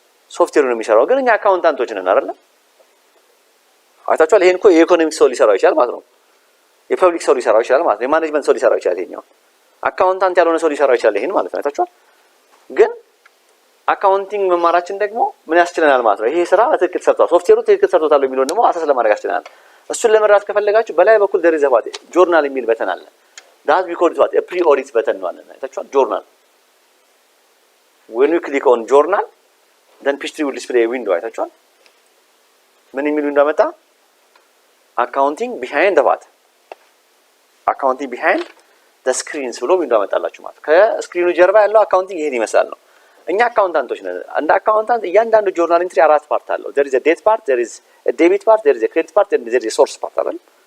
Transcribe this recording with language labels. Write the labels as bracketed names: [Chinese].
[Amharic] ሶፍትዌሩ ነው የሚሰራው። ግን እኛ አካውንታንቶች ነን አይደል? አይታችኋል? ይሄን እኮ የኢኮኖሚክስ ሰው ሊሰራው ይችላል ማለት ነው። የፐብሊክ ሰው ሊሰራው ይችላል ማለት ነው። የማኔጅመንት ሰው ሊሰራው ይችላል። ይሄኛው አካውንታንት ያልሆነ ሰው ሊሰራው ይችላል ይሄን ማለት ነው። አይታችኋል? ግን አካውንቲንግ መማራችን ደግሞ ምን ያስችለናል ማለት ነው። ይሄ ስራ በትክክል ሰርቷል፣ ሶፍትዌሩ ትክክል ሰርቷል የሚለውን ደግሞ አሰስ ለማድረግ ያስችለናል። እሱን ለመረዳት ከፈለጋችሁ በላይ በኩል ደረጃ ባቴ ጆርናል የሚል በተን አለ። ዳት ቢኮዝ ዋት ፕሪ ኦዲት በተን ነው አለ። አይታችኋል? [English] ጆርናል when you click on journal then page3 will display a window። [Amharic] አይታችኋል? ምን የሚሉ እንዳመጣ አካውንቲንግ ቢሃይንድ ዘ ዋት አካውንቲንግ ቢሃይንድ ዘ ስክሪንስ ብሎ ዊንዶው አመጣላችሁ ማለት። ከስክሪኑ ጀርባ ያለው አካውንቲንግ ይሄን ይመስላል ነው። እኛ አካውንታንቶች ነን። እንደ አካውንታንት እያንዳንዱ ጆርናል ኢንትሪ 4 ፓርት አለው። [English] there is a date part, there is a debit part, there is a credit part, and there is a source part [Amharic] አይደል?